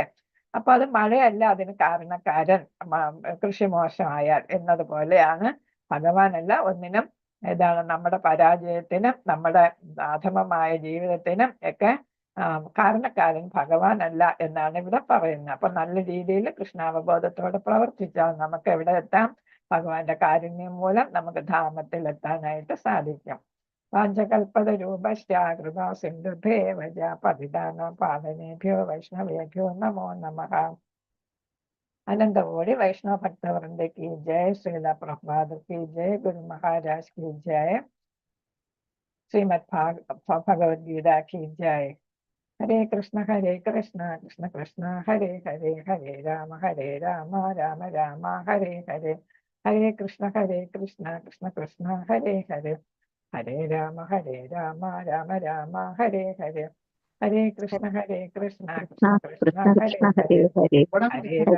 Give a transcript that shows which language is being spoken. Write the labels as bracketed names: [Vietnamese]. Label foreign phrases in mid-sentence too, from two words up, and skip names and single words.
[Malayalam] അപ്പൊ അത് മഴയല്ല അതിന് കാരണക്കാരൻ, കൃഷി മോശമായാൽ എന്നതുപോലെയാണ് ഭഗവാനല്ല ഒന്നിനും ഏതാണ് നമ്മുടെ പരാജയത്തിനും നമ്മുടെ അധമമായ ജീവിതത്തിനും ഒക്കെ കാരണക്കാരൻ ഭഗവാനല്ല എന്നാണ് ഇവിടെ പറയുന്നത്. അപ്പൊ നല്ല രീതിയിൽ കൃഷ്ണാവബോധത്തോടെ പ്രവർത്തിച്ചാൽ നമുക്ക് എവിടെ എത്താം? ഭഗവാന്റെ കാരുണ്യം മൂലം നമുക്ക് ധാമത്തിൽ എത്താനായിട്ട് സാധിക്കും. [Sanskrit] പാഞ്ചകൽപതരൂപശ്ചാകൃതാ സിന്ധുഭേവജ പതിതാന പാവനേഭ്യോ വൈഷ്ണവേഭ്യോ നമോ നമഃ. [Hindi] अनंतकोटि वैष्णव भक्तवृंद की जय, श्रील प्रभुपाद की जय, गुरु महाराज की जय, श्रीमद् भगवद गीता की जय. [Sanskrit] हरे कृष्ण कृष्ण कृष्ण हरे हरे, हरे राम राम राम हरे हरे, हरे कृष्ण कृष्ण कृष्ण हरे हरे, हरे राम राम राम हरे हरे, हरे कृष्ण कृष्ण कृष्ण कृष्ण हरे हरे, हरे राम